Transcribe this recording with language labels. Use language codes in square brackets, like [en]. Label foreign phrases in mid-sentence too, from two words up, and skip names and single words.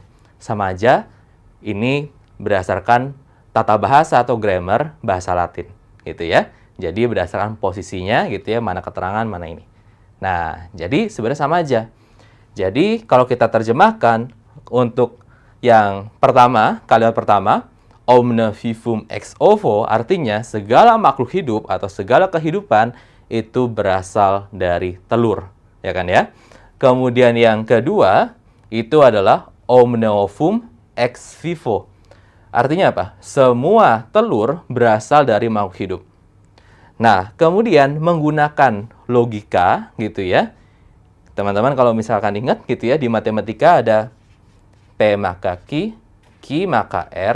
[id] Sama aja, ini berdasarkan tata bahasa atau grammar bahasa Latin, gitu ya. Jadi berdasarkan posisinya gitu ya, mana keterangan, mana ini. Nah, jadi sebenarnya sama aja. Jadi kalau kita terjemahkan untuk yang pertama, kalimat pertama, [la] omne vivum ex ovo, [id] artinya segala makhluk hidup atau segala kehidupan itu berasal dari telur. Ya kan ya? Kemudian yang kedua, itu adalah [la] omne ovum ex vivo. [id] Artinya apa? Semua telur berasal dari makhluk hidup. Nah, kemudian menggunakan logika gitu ya. Teman-teman kalau misalkan ingat gitu ya, di matematika ada P maka Q maka R.